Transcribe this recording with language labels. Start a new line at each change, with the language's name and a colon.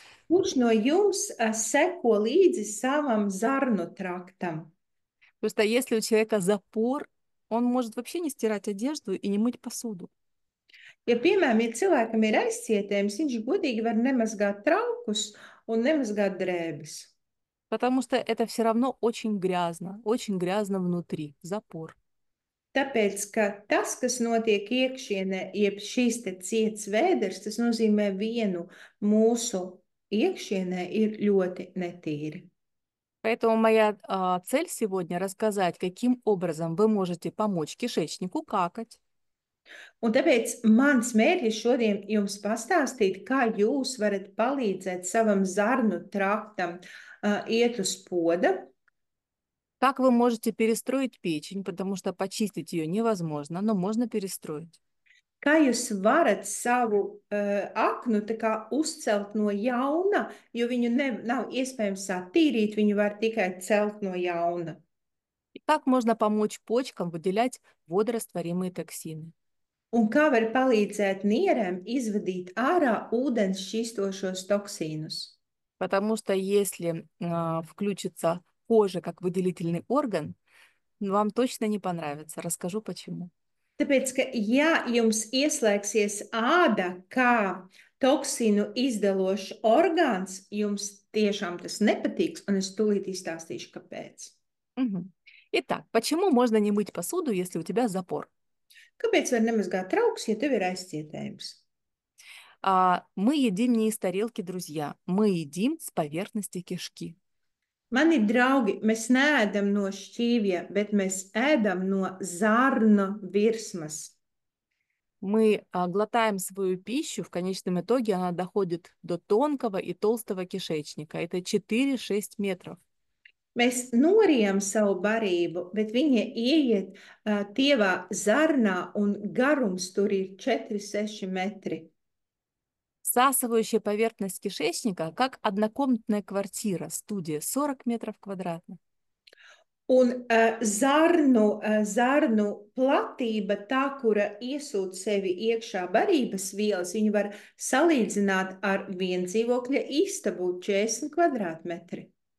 Latvian: Kurš no jums seko līdzi savam zarnu traktam?
Russian: Потому что если у человека запор, он может вообще не стирать одежду и не мыть посуду.
Latvian: Ja, piemēram, ja cilvēkam ir aizcietējums, viņš godīgi var nemazgāt traukus un nemazgāt drēbes.
Russian: Потому что это все равно очень грязно внутри, запор.
Latvian: Tāpēc, ka tas, kas notiek iekšienē, jeb šīs te ciets vēders, tas nozīmē vienu mūsu iekšienē ir ļoti netīri.
Russian: Поэтому моя цель сегодня рассказать, каким образом вы можете помочь кишечнику какать.
Latvian: Un tāpēc mans mērķis šodien jums pastāstīt, kā jūs varat palīdzēt savam zarnu traktam iet uz poda.
Russian: Как вы можете перестроить печень, потому что почистить ее невозможно, но можно перестроить.
Latvian: Kā jūs varat savu aknu tā kā uzcelt no jauna, jo viņu nav iespējams attīrīt, viņu var tikai celt no jauna.
Russian: И как можно помочь почкам выделять водорастворимые токсины.
Latvian: Un kā var palīdzēt nierēm izvadīt ārā ūdens šķīstošos toksīnus?
Russian: Потому что если включится кожа как выделительный орган, вам точно не понравится. Расскажу почему.
Latvian: Tāpēc, ka ja jums ieslēgsies āda kā toksīnu izdalošs orgāns, jums tiešām tas nepatiks, un es tūlīt izstāstīšu, kāpēc. Мгм.
Russian: Итак, почему можно не мыть посуду, если у тебя запор?
Latvian: Kāpēc var nemazgāt trauks, ja tev ir aizcietējums?
Russian: Мы едим не из тарелки, друзья. Мы едим с поверхности кишки.
Latvian: Mani draugi, mēs neēdam no šķīvja, bet mēs ēdam no zarnu virsmas.
Russian: Мы глотаем свою пищу, в конечном итоге она доходит до тонкого и толстого кишечника. Это 4-6 метров.
Latvian: Mēs norijam savu barību, bet viņa ieiet tievā zarnā, un garums tur ir 4-6 metri.
Russian: Всасывающая поверхность кишечника, как однокомнатная квартира, студия, 40 метров квадратных.
Latvian: Un zarnu platība, tā, kura iesūta sevi iekšā barības vielas, viņu var salīdzināt ar viendzīvokļa istabu 40 kvadrātmetri.